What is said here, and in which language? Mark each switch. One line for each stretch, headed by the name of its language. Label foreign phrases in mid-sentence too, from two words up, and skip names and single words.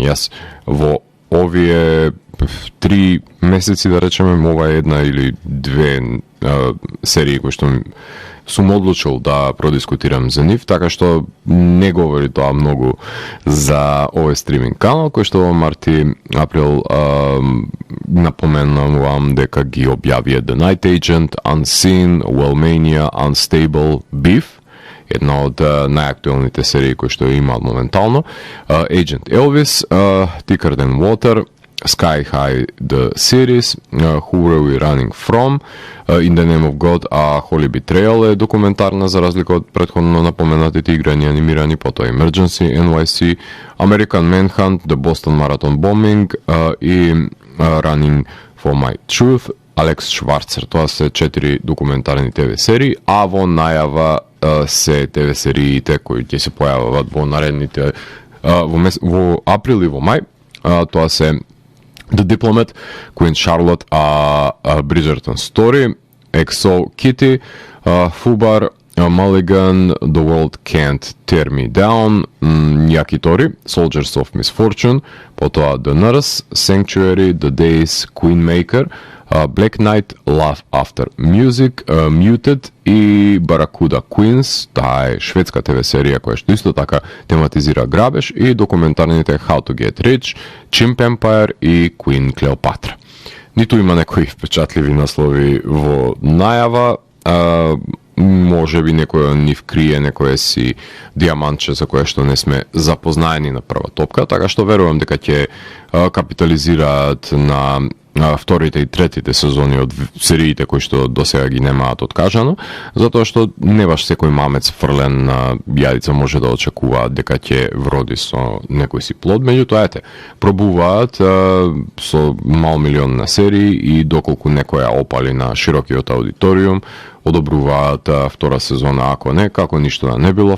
Macedonian: Јас во овие 3 месеци, да речеме, ова е една или две серии кои што сум одлучил да продискутирам за нив, така што не говори тоа многу за овој стриминг канал, кој што во марти, април напоменувам дека ги објавија The Night Agent, Unseen, Wellmania, Unstable, Beef, една од најактуелните серии кои што има моментално, Agent Elvis, Thicker Than Water, Sky High the series, Who Were We Running From, In the Name of God, a Holy Betrayal е документарна за разлика од претходно напоменатите играни анимирани, потоа Emergency, NYC, American Manhunt, The Boston Marathon Bombing и Running for My Truth, Алекс Шварцер. Тоа се 4 документарни ТВ серии, а во најава се ТВ сериите кои ќе се појават во наредните во април и во мај. Тоа се The Diplomat, Queen Charlotte, Bridgerton Story, XO Kitty, Fubar, Mulligan, The World Can't Tear Me Down, Yakitori, Soldiers of Misfortune, потоа The Nurse, Sanctuary, The Days, Queenmaker, Black Knight, Love After Music, Muted и Barracuda Queens, таа е шведска ТВ серија која што исто така тематизира грабеж, и документарните How to Get Rich, Chimp Empire и Queen Cleopatra. Ниту има некои впечатливи наслови во најава, може би некој од нив крие некој си диамантче за кое што не сме запознаени на прва топка, така што верувам дека ќе капитализираат на вторите и третите сезони од сериите кои што досега ги немаат откажано, затоа што не баш секој мамец фрлен на јадица може да очекува дека ќе вроди со некој си плод, меѓутоа ете, пробуваат со мал милион на серии и доколку некоја опали на широкиот аудиториум, одобруваат втора сезона, ако не, како ништо да не било.